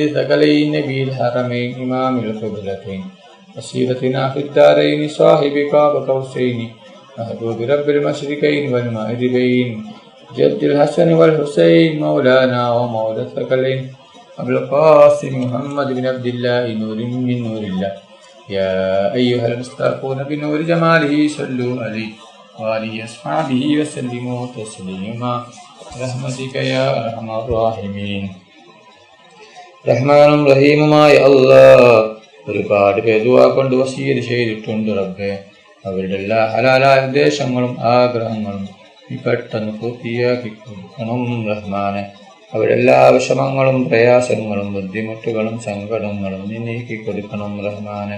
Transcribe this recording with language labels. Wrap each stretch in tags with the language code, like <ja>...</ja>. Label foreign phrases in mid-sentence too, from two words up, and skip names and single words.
<ar>ثقلين نبي الحرمين إمام القبلتين وسيلتنا في الدارين صاحب قاب قوسين محبوب رب المشرقين والمغربين جد الحسن والحسين مولانا ومولى الثقلين أبو القاسم محمد بن عبد الله نور من نور الله يا أيها المستغفرون بنور جماله صلوا عليه وآله أصحابه وسلموا تسليما رحمتك يا أرحم الراحمين.</ar> <ml>റഹ്മാനും റഹീമുമായ അല്ലാഹ് ഒരുപാട് പേർ ദുആ കൊണ്ട് വസീയത്ത് ചെയ്തിട്ടുണ്ട് റബ്ബേ. അവരുടെ എല്ലാ ഹലാലായ ഉദ്ദേശങ്ങളും ആഗ്രഹങ്ങളും നീ പെട്ടെന്ന് പൂർത്തിയാക്കി കൊടുക്കണം റഹ്മാനെ. അവരെല്ലാ വിഷമങ്ങളും പ്രയാസങ്ങളും ബുദ്ധിമുട്ടുകളും സങ്കടങ്ങളും നീ നീക്കി കൊടുക്കണം റഹ്മാനെ.</ml>